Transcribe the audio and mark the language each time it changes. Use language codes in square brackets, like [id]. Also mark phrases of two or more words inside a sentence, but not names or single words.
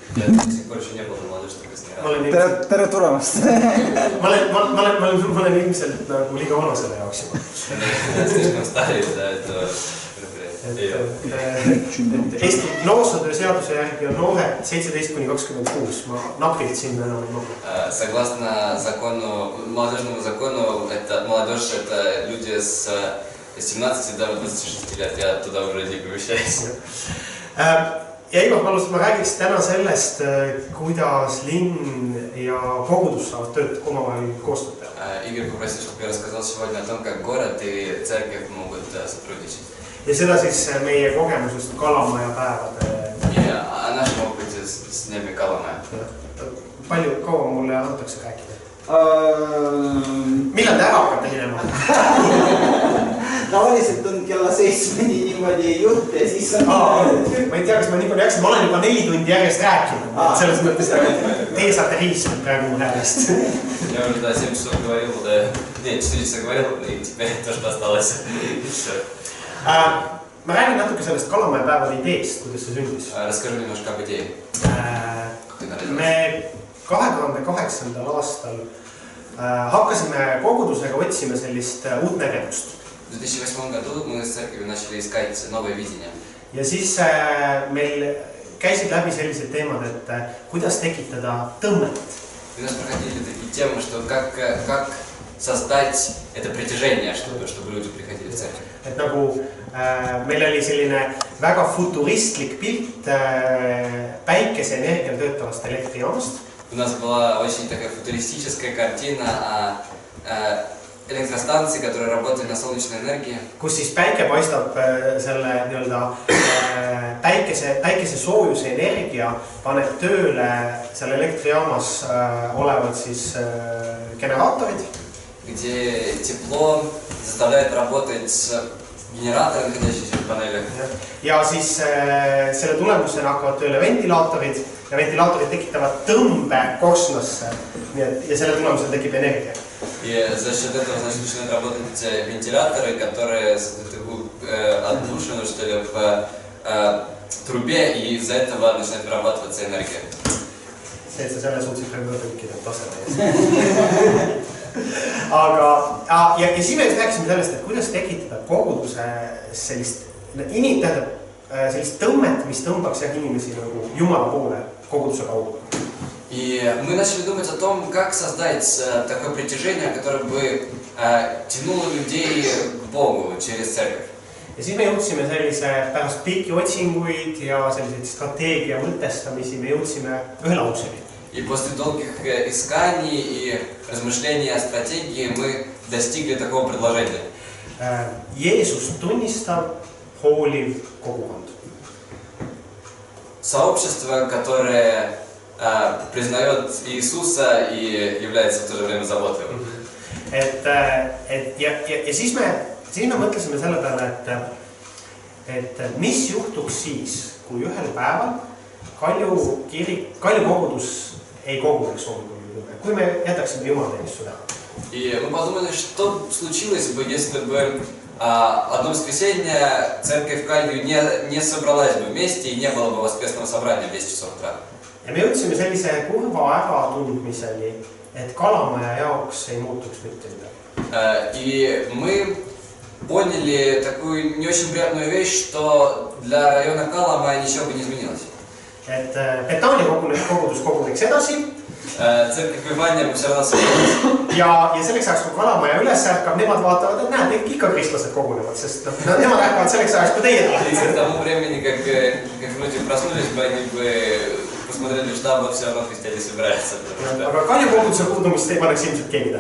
[et] Tere tulemast! Ma olen ilmselt nagu liiga vana selle jaoks juba. Eesti noorsootöö seaduse järgi on noored 17–26. Ma napilt sinna enam ei mahu. [ru] Согласно молодежному закону, молодежь – это люди с 17 до 26 лет. Я туда уже не помещаюсь. [et] Ja Igor palus, et ma räägiks täna sellest, kuidas linn ja kogudus saavad tööd omavahel koostööd teha. [ru] Игорь попросил, чтобы я рассказал сегодня о том, как город и церковь могут сотрудничать. [et] Ja seda siis meie kogemusest Kalamaja päevade. [ru] Ja о нашем опыте с днями Kalamaja. [et] Palju kaua mulle antakse rääkida? Millal te ära hakkate minema? Tavaliselt on kella 7 niimoodi jutt ja siis on... Ma ei tea, kas ma nii palju jaksin. Ma olen juba 4 tundi järjest rääkinud. Selles mõttes teie saate riisnud praegu mu häälest. [ru] Я уже 7 часов говорил, нет, 4 часа говорил, и теперь то, что осталось. [et] Ma räägin natuke sellest Kalamaja päevade ideest, kuidas see sündis. [ru] Расскажу немножко об идее. [et] Me 2008. aastal hakkasime kogudusega otsime sellist uut nägemust. [ru] В 2008 году мы с церковью начали искать новое видение. [et] Ja siis meil käisid läbi sellised teemad, et kuidas tekitada tõmmet. [ru] У нас проходили такие темы, что как создать это притяжение, чтобы люди приходили в церковь. [et] Et nagu meil oli selline väga futuristlik pilt päikeseenergial töötavast elektrijaamast. [ru] У нас была очень такая футуристическая картина о электростанции, которая работает на солнечной энергии. [et] Kus siis päike paistab selle nii-öelda päikese soojuse energia paneb tööle seal elektrijaamas olevad siis generaatorid. [ru] Где тепло заставляет работать генераторы, находящиеся в панелях. [et] Ja siis selle tulemusena hakkavad tööle ventilaatorid ja ventilaatorid tekitavad tõmbe korsnasse. Ja selle tulemusena tekib energia. [ru] И за счет этого, значит, начинают работать вентиляторы, которые создают отдушину, что ли, в трубе, и из-за этого начинает вырабатываться энергия. [et] See, et sa selle suutsid praegu tõlkida taseme ees. Ja siis me rääkisime sellest, et kuidas tekitada koguduse sellist tõmmet, mis tõmbaks inimesi nagu Jumala poole koguduse kaudu. [ru] И мы начали думать о том, как создать такое притяжение, которое бы тянуло людей к Богу через церковь. [et] Ja siis me jõudsime sellise pärast pikki otsinguid ja selliseid strateegia mõtestamisi me jõudsime ühe lauseni. [ru] И после долгих исканий и размышлений о стратегии мы достигли такого предложения. [et] Jeesus tunnistav, hooliv kogukond. [ru] Сообщество, которое признает Иисуса и является в то же время заботливым. [et] Ja siis me mõtlesime selle peale, et mis juhtuks siis, kui ühel päeval Kalju kogudus ei koguneks kui me jätaksime jumalateenistuse teha. [ru] И мы подумали, что случилось бы, если бы одно воскресенье церковь Калью не собралась бы вместе и не было бы воскресного собрания в 10 часов утра. [et] Ja me jõudsime sellise kurva ära tundmiseni, et Kalamaja jaoks ei muutuks mitte midagi. [ru] И мы поняли такую не очень приятную вещь, что для района Каламая ничего бы не изменилось. [et] Et Betania kogudus koguneks edasi. [ru] Церковь Ивания бы все равно собралась. [et] Ja selleks ajaks, kui Kalamaja üles ärkab, nemad vaatavad, et näed, ikka kristlased kogunevad, sest nemad ärkavad selleks ajaks, kui teie tahate. [ru] И к тому времени, как люди проснулись бы, они бы посмотрели, что там все равно христиане собираются. [et] Aga Kalju koguduse puudumist ei paneks ilmselt keegi tähe.